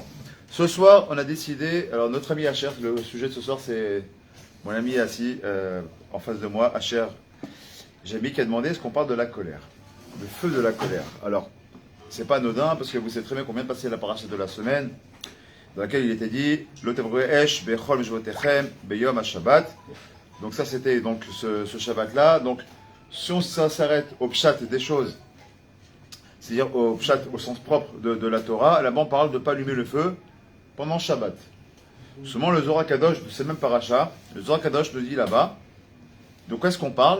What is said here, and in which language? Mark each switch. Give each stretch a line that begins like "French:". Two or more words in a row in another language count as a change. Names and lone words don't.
French: Ce soir, on a décidé, alors notre ami Asher, le sujet de ce soir c'est mon ami assis en face de moi, Asher Jami, qui a demandé est-ce qu'on parle de la colère, le feu de la colère. Alors, c'est pas anodin, parce que vous savez très bien qu'on vient de passer la paracha de la semaine, dans laquelle il était dit
Hebrew: לא תבערו אש בכל מושבותיכם ביום השבת.
French: Donc ça c'était donc ce Shabbat-là. Donc si on s'arrête au pshat des choses, c'est-à-dire au pshat au sens propre de la Torah, là-bas on parle de ne pas allumer le feu pendant Shabbat. Seulement le Zohar Kadosh, c'est même paracha, le Zohar Kadosh nous dit là-bas, de quoi est-ce qu'on parle?